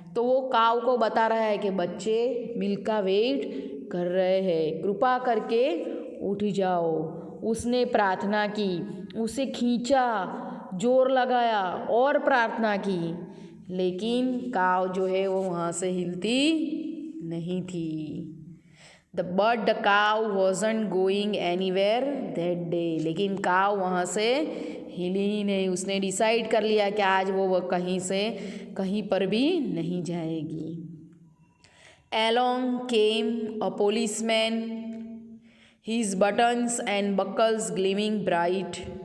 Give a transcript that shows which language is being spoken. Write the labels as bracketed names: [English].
[Hindi] तो वो काव को बता रहा है कि बच्चे मिल्क का वेट कर रहे हैं, कृपा करके उठ जाओ। उसने प्रार्थना की, उसे खींचा, जोर लगाया और प्रार्थना की, लेकिन काव जो है वो वहाँ से हिलती नहीं थी। [English] But the cow wasn't going anywhere that day. [Hindi] लेकिन काव वहाँ से हिली ही नहीं। उसने डिसाइड कर लिया कि आज वो कहीं से कहीं पर भी नहीं जाएगी। [English] Along came a policeman, his buttons and buckles gleaming bright.